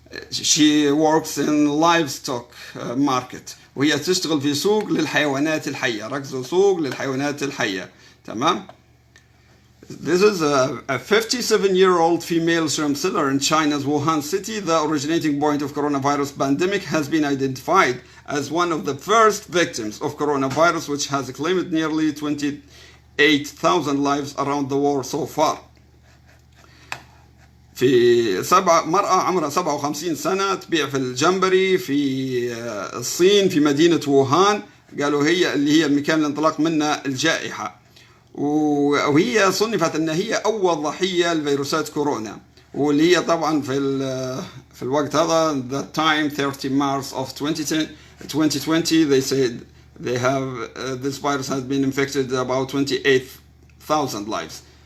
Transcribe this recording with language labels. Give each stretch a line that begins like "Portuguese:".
English: she works in livestock market.
Arabic: وهي تشتغل في سوق للحيوانات الحية. ركزوا، سوق للحيوانات الحية. تمام.
English: This is a 57-year-old female shrimp seller in China's Wuhan city. The originating point of coronavirus pandemic has been identified as one of the first victims of coronavirus, which has claimed nearly 28,000 lives around the world so far.
Arabic: في مرأة عمرها 57 سنة تبيع في الجمبري في الصين في مدينة ووهان. قالوا هي اللي هي المكان اللي انطلق منها الجائحة، وهي صنفت ان هي اول ضحيه لفيروسات كورونا، واللي هي طبعا في الوقت هذا
English: the time 30 March of 2020 they said they have this virus has been infected about 28,000 lives.